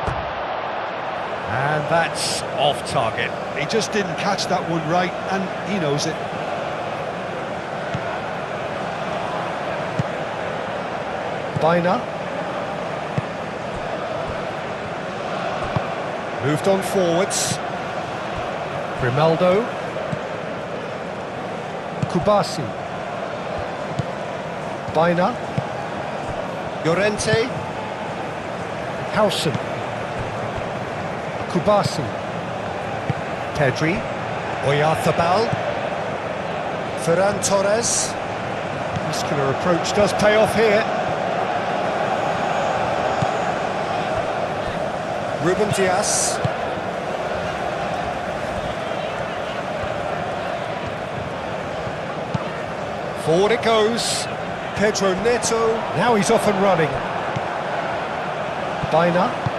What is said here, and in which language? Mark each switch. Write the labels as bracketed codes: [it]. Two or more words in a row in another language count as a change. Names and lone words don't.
[en] And that's off target. He just didn't catch that one right, and he knows it. Baina. Moved on forwards. Grimaldo. Kubasi. Baina. Llorente. Howson. Kubasi. Pedri. Oyarzabal. Ferran Torres. Muscular approach does pay off here. Ruben Dias. Forward it goes. Pedro Neto. Now he's off and running. Baina.